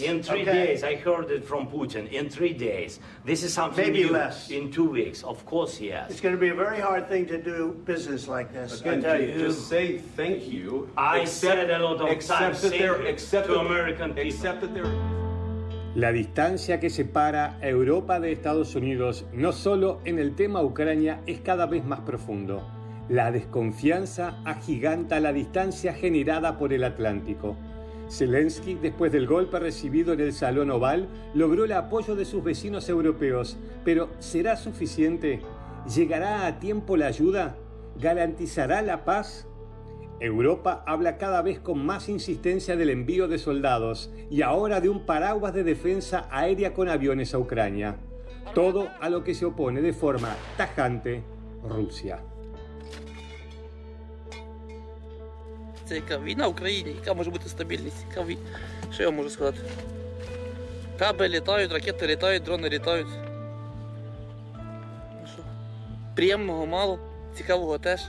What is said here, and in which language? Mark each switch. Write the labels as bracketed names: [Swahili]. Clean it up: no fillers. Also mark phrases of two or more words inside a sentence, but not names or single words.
[English] In 3 days, I heard it from Putin. In 3 days, this is something Maybe new. less. In 2 weeks, of course, yes. It's going to be a very hard thing to do business like this. Again, I tell you. just say thank you. I said a lot of times, thank you to American people. Except that they're... [Spanish] La distancia que separa a Europa de Estados Unidos, no solo en el tema Ucrania, es cada vez más profundo. La desconfianza agiganta la distancia generada por el Atlántico. Zelensky, después del golpe recibido en el Salón Oval, logró el apoyo de sus vecinos europeos. Pero ¿será suficiente? ¿Llegará a tiempo la ayuda? ¿Garantizará la paz? Europa habla cada vez con más insistencia del envío de soldados y ahora de un paraguas de defensa aérea con aviones a Ucrania. Todo a lo que se opone de forma tajante Rusia. [Ukrainian] Це яка війна в Україні, яка може бути стабільність? Що я можу сказати? Каби літають, ракети літають, дрони літають. Ну що? Приємного мало, цікавого теж.